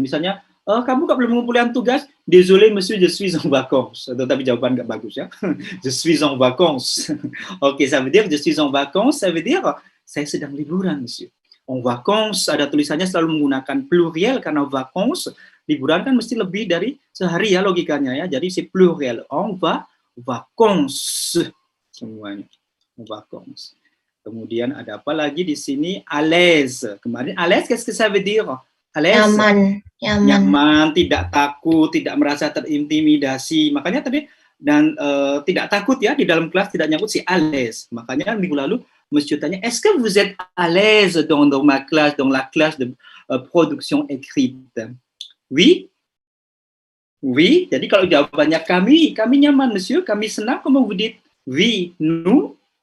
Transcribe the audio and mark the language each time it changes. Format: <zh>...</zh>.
<id>Misalnya, kamu kok belum mengumpulkan tugas?</id> <fr>Désolé monsieur, je suis en vacances.</fr> <id>Tapi jawaban nggak bagus ya.</id> <fr>Je suis en vacances. Oke, ça veut dire je suis en vacances, ça veut dire</fr> <id>saya sedang liburan</id> <fr>monsieur. En vacances,</fr> <id>ada tulisannya selalu menggunakan pluriel karena vacances, liburan kan mesti lebih dari sehari ya logikanya ya.</id> <fr>Jadi c'est pluriel. En vacances semuanya. En vacances.</fr> <id>Kemudian ada apa lagi di sini?</id> <fr>À l'aise. Kemarin à l'aise, qu'est-ce que ça veut dire? À l'aise.</fr> <id>Nyaman, tidak takut, tidak merasa terintimidasi. Makanya tadi tidak takut ya di dalam kelas, tidak nyangkut si</id> <fr>à l'aise.</fr> <id>Makanya minggu lalu monsieur tanya,</id> <fr>est-ce que vous êtes à l'aise dans ma classe, dans la classe de production écrite? Oui. Oui.</fr> <id>Jadi kalau jawabannya kami nyaman monsieur, kami senang,</id> <fr>comment vous dites? Oui, nous.</fr>